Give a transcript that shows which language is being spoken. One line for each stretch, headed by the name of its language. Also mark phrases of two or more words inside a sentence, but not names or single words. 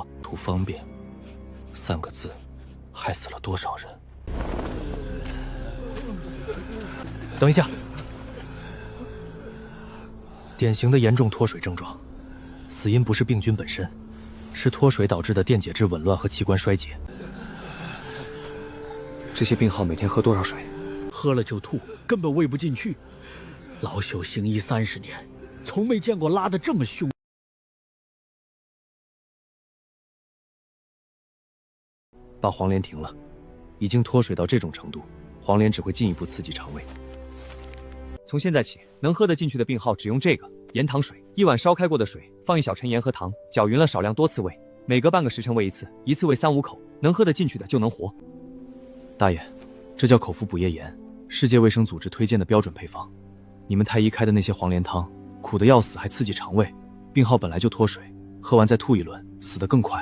Chinese: 圖方便3個字，害死了多少人？等一下，典型的嚴重脫水症狀，死因不是病菌本身，是脫水導致的電解質紊亂和器官衰竭。這些病號每天喝多少水？喝了就吐，根本喂不进去。老朽行医30年，从没见过拉得这么凶。把黄连停了，已经脱水到这种程度，黄连只会进一步刺激肠胃。从现在起，能喝得进去的病号只用这个盐糖水，1碗烧開過的水，放1小陳鹽和糖，攪勻了少量多次餵，每隔半個時辰餵一次，一次餵3、5口，能喝得進去的就能活。大爺，這叫口服補液鹽，世界衛生組織推薦的標準配方。你們太醫開的那些黃連湯，苦得要死，還刺激腸胃，病號本來就脫水，喝完再吐一輪，死得更快。